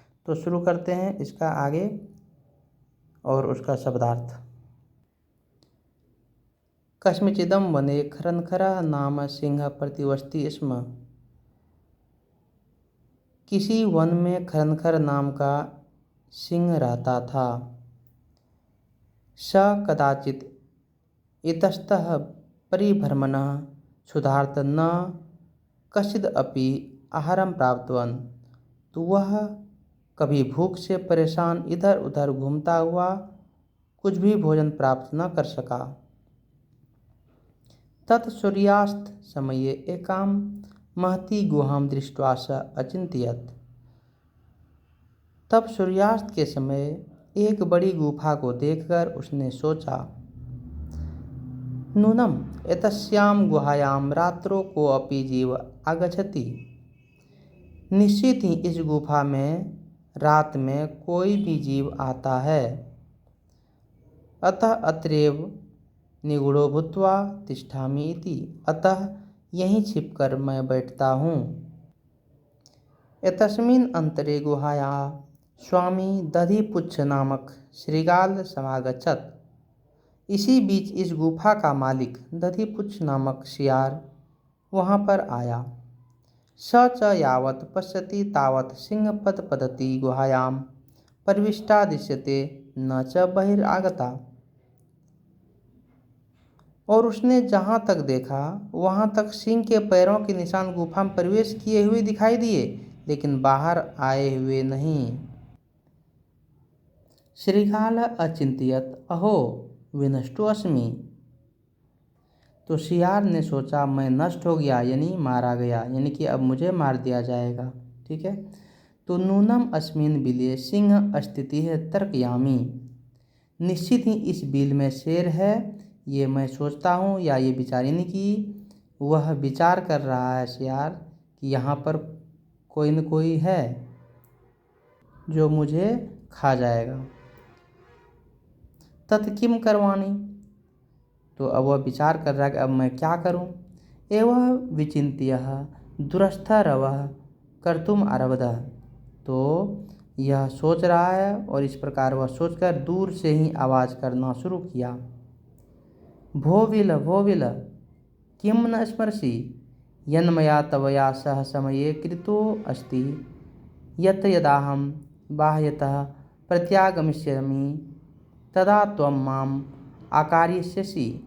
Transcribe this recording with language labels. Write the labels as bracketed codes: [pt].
[hi] तो शुरू करते हैं इसका आगे और उसका शब्दार्थ। [sa] कस्मिचिदं वने खरंखरः नाम सिंह प्रतिवसति स्म। [hi] किसी वन में खरंखर नाम का सिंह रहता था। [sa] स कदाचित् इतस्ततः परिभ्रमणः क्षुधार्त न कश्चिदपि आहारं प्राप्तवान्। [hi] तो वह कभी भूख से परेशान इधर उधर घूमता हुआ कुछ भी भोजन प्राप्त न कर सका। [sa] तत् सूर्यास्त समये एकां महती गुहां दृष्ट्वा स अचिन्तयत्। [hi] तब सूर्यास्त के समय एक बड़ी गुफा को देखकर उसने सोचा, [sa] नूनम एतस्यां गुहायां रात्रो कोऽपि जीव आगच्छति। [hi] निश्चित ही इस गुफा में रात में कोई भी जीव आता है। [sa] अतः अत्रैव निगूढ़ो भूत्वा तिष्ठामि इति। अतः [hi] यहीं छिपकर मैं बैठता हूँ। [sa] एतस्मिन् अंतरे गुहायाः स्वामी दधिपुच्छ नामक श्रृगाल समागच्छत्। [hi] इसी बीच इस गुफा का मालिक दधिपुच्छ नामक शियार वहाँ पर आया। [sa] स च यावत् पश्यति तावत् सिंहपदपद्धति गुहायां प्रविष्टा दृश्यते न च बहिरागता। [hi] और उसने जहाँ तक देखा वहाँ तक सिंह के पैरों के निशान गुफा में प्रवेश किए हुए दिखाई दिए, लेकिन बाहर आए हुए नहीं। [sa] श्रृगाल अचिंत्यत अहो विनष्टो अस्मि। [hi] तो शियार ने सोचा मैं नष्ट हो गया, यानी मारा गया, यानी कि अब मुझे मार दिया जाएगा। ठीक है। [sa] तो नूनम अस्मिन बिले सिंह स्थिति है तर्कयामी। [hi] निश्चित ही इस बिल में शेर है, ये मैं सोचता हूँ, या ये विचार, यानी कि वह विचार कर रहा है शियार कि यहाँ पर कोई न कोई है जो मुझे खा जाएगा। [sa] तत् किम करवाणी। [hi] तो अब वह विचार कर रहा है कि अब मैं क्या करूं। [sa] एवं विचिन्त्यः दूरस्थरवः कर्तुम आरभत। [hi] तो यह सोच रहा है और इस प्रकार वह सोचकर दूर से ही आवाज़ करना शुरू किया। [sa] भो विल किम न स्मरसि यन्मया तवया सह समये कृतो अस्ति यत् यदाहं बाह्यतः प्रत्यागमिष्यामि तदा त्वं माम आकार्यस्यसि।